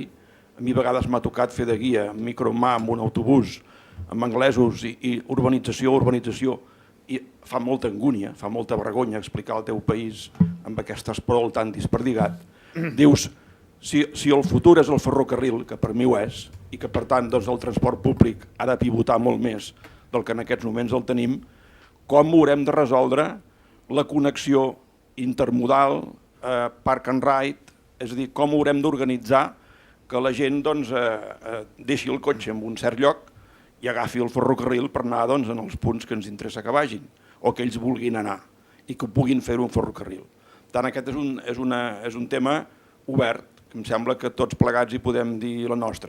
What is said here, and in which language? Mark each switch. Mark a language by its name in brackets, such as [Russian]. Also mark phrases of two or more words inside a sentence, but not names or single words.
[Catalan] A mi a vegades m'ha tocat fer de guia amb micromà, amb un autobús, amb anglesos i urbanització, i fa molta angúnia, fa molta vergonya explicar el teu país amb aquest esprol tan desperdigat. Dius, si el futur és el ferrocarril, que per mi ho és, i que per tant el transport públic ha de pivotar molt més del que en aquests moments el tenim, com haurem de resoldre la connexió intermodal, [English] park and ride, [Catalan] és a dir, com haurem d'organitzar que la gent deixi el cotxe en un cert lloc i agafi el ferrocarril per anar en els punts que ens interessa que vagin o que ells vulguin anar i que puguin fer un ferrocarril. Per tant, aquest és un tema obert, que em sembla que tots plegats hi podem dir la nostra.